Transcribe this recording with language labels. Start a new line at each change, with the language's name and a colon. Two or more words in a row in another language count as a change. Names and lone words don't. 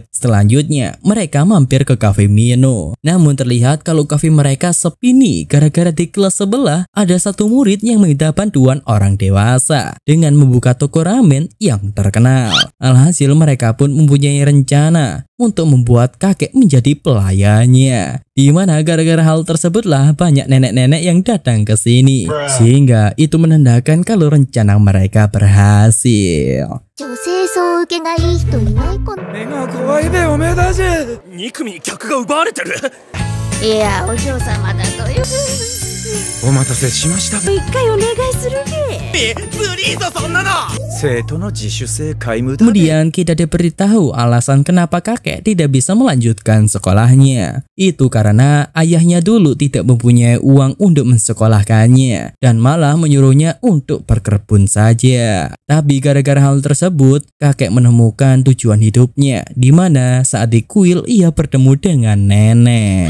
Indonesian: Selanjutnya mereka mampir ke kafe Mino. Namun terlihat kalau kafe mereka sepi nih, gara-gara di kelas sebelah ada satu murid yang minta bantuan orang dewasa dengan membuka toko ramen yang terkenal. Alhasil mereka pun mempunyai rencana untuk membuat kakek menjadi pelayannya. Di mana gara-gara hal tersebutlah banyak nenek-nenek yang datang ke sini. Sehingga itu menandakan kalau rencana mereka berhasil.
Japanese: 目が怖いべおめえだし。2組客が奪われてる。いや、お嬢様だとよ。お待たせしました。一回お願いするべ。ずりーぞそんなの。生徒の自主性皆無だ。
Indonesian: Kemudian kita diberitahu alasan kenapa kakek tidak bisa melanjutkan sekolahnya. Itu karena ayahnya dulu tidak mempunyai uang untuk mensekolahkannya dan malah menyuruhnya untuk berkebun saja. Tapi gara-gara hal tersebut, kakek menemukan tujuan hidupnya, di mana saat di kuil ia bertemu dengan nenek.